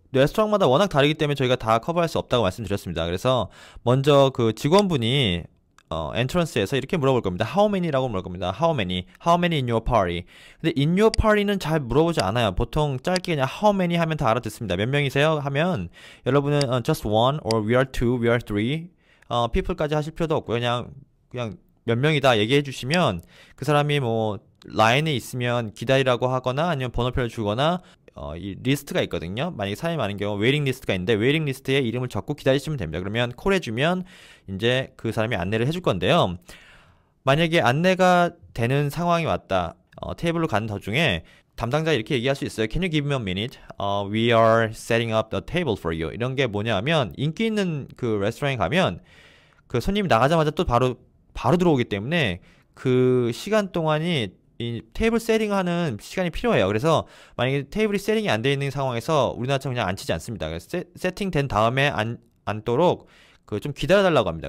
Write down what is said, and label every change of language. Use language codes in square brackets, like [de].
[ko] 레스토랑마다 워낙 다르기 때문에 저희가 다 커버할 수 없다고 말씀드렸습니다. 그래서 먼저 그 직원분이 엔트런스에서 이렇게 물어볼 겁니다. [en] How many [ko] 라고 물어볼 겁니다. [en] How many in your party. 근데 in your party는 [ko] 잘 물어보지 않아요. 보통 짧게 그냥 [en] how many [ko] 하면 다 알아듣습니다. 몇 명이세요? 하면 여러분은 [en] just one or we are two, we are three people [ko] 까지 하실 필요도 없고요. 그냥 몇 명이다 얘기해 주시면 그 사람이 뭐 라인에 있으면 기다리라고 하거나 아니면 번호표를 주거나 이 리스트가 있거든요. 만약에 사람이 많은 경우 웨이팅 리스트가 있는데 웨이팅 리스트에 이름을 적고 기다리시면 됩니다. 그러면 콜해주면 이제 그 사람이 안내를 해줄 건데요. 만약에 안내가 되는 상황이 왔다. 테이블로 가는 도중에 담당자 이렇게 얘기할 수 있어요. [en] Can you give me a minute? We are setting up the table for you. [ko] 이런 게 뭐냐면 인기 있는 그 레스토랑에 가면 그 손님이 나가자마자 또 바로 들어오기 때문에 그 시간 동안이 이 테이블 세팅하는 시간이 필요해요. 그래서 만약에 테이블이 세팅이 안 돼 있는 상황에서 우리나라처럼 그냥 앉히지 않습니다. 그래서 세팅된 다음에 앉도록 그 좀 기다려달라고 합니다.